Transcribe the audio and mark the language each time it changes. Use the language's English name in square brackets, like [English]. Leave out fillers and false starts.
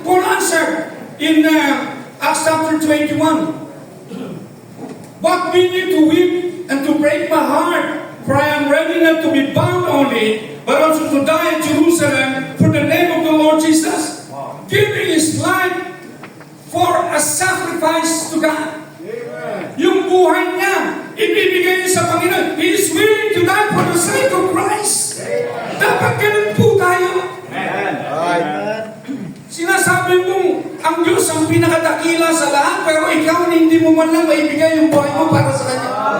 [English] Paul answered in Acts chapter 21, What mean you to weep and to break my heart? For I am ready not to be bound only, but also to die in Jerusalem for the name of the Lord Jesus. Wow. Giving his life for a sacrifice to God. Amen. [Filipino] Yung buhay niya, ibibigay niya sa Panginoon. [English] He is willing to die for the sake of Christ. [Filipino] Amen. Dapat ganun po tayo. Amen. Amen. Sinasabi mong ang Diyos ang pinakadakila sa lahat, pero ikaw hindi mo man lang maibigay yung buhay mo para sa Kanya.